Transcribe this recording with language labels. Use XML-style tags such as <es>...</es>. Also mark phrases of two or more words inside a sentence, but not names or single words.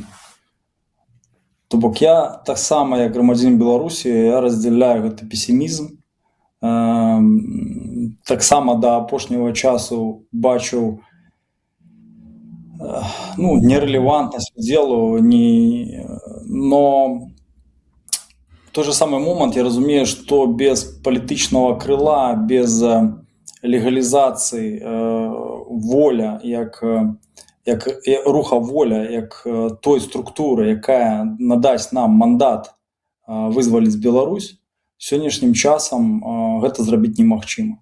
<be>То бок я таксама, як грамадзянін Беларусі, я раздзяляю гэты песімізм. Таксама да апошняга часу бачыў нерелевантнасць удзелу,</be> <ru>но в той же самый момент</ru> <be>я разумею, што без палітычнага крыла, без легалізацыі воля, як руха воля, як той структуры, якая надасць нам мандат вызваліць Беларусь, сённяшнім часам гэта зрабіць немагчыма.</be>